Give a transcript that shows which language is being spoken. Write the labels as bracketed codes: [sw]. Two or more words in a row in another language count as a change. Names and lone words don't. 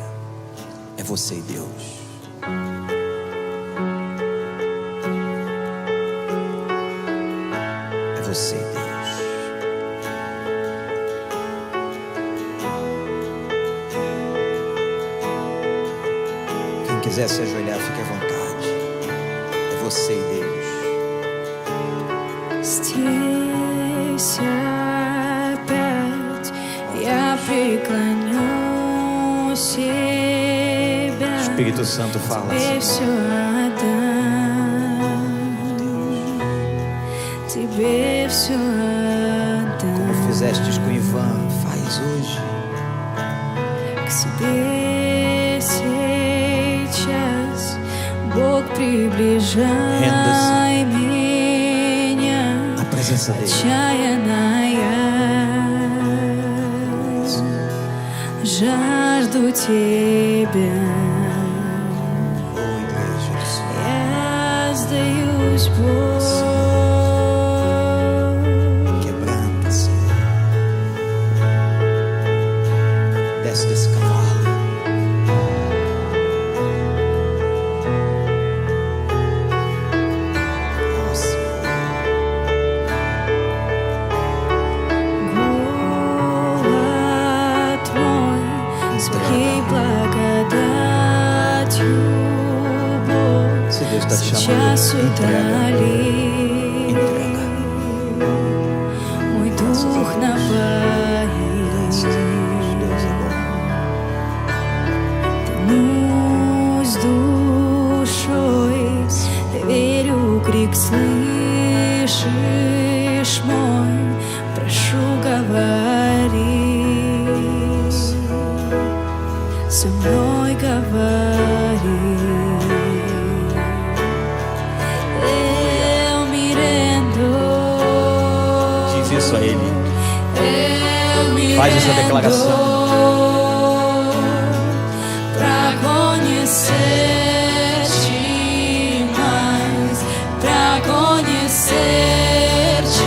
[pt] É você e Deus. É você e Deus. Quem quiser se ajoelhar, fique à vontade. É você e Deus. [ru] Здесь опять я преклоню себя, [pt] Espírito Santo fala [ru] Тебе [pt] assim. [ru] все отдам, Тебе все [pt] Como [ru] отдам, [pt] fizestes com Ivan, faz hoje. [ru] к себе сейчас, Бог, приближай меня, [pt] Na presença dele. [ru] отчаянная, жажду Тебя. [pt] Oh, igreja do Senhor. [ru] Я сдаюсь, Бог, [pt] Quebranta, Senhor. Desce desse cavalo. Oh, Senhor. [ru] голод мой, своей благодатью, Бог, [pt] Se Deus está te chamando, [ru] сейчас [pt] entrega. [ru] утоли. [pt] Entrega. na paz. Deus é bom. [ru] Но с душой верю крик слышишь мой, прошу говори, со мной говори. [pt] Eu me rendo. Diz isso a Ele. Eu me Faz essa declaração. Pra conhecer-te mais, pra conhecer-te